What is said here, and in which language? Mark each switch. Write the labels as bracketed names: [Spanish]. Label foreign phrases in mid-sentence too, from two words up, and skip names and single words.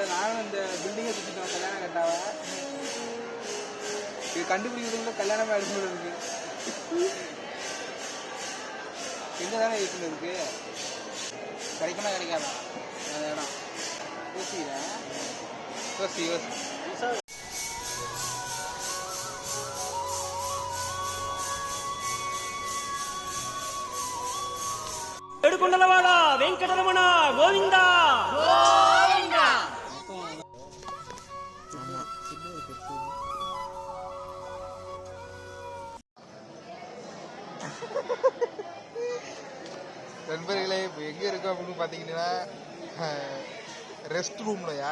[Tamil] நானும் இந்த பில்டிங்கை சுத்திட்டோம் கல்யாண கட்டாவை. இது கண்டுபிடிக்கிறதுக்குள்ள கல்யாணமே அடிச்சு இருக்கு. எங்க தானே இருக்குன்னு இருக்கு, கிடைக்குமா கிடைக்காதா அந்த இடம்? யோசி [Telugu] ఏడుకొండలవాడ వెంకటరమణ గోవిందా గోవిందా. [Tamil] நண்பர்களே, இப்போ எங்கே இருக்கோம் அப்படின்னு பார்த்தீங்கன்னா ரெஸ்ட் ரூம்லையா?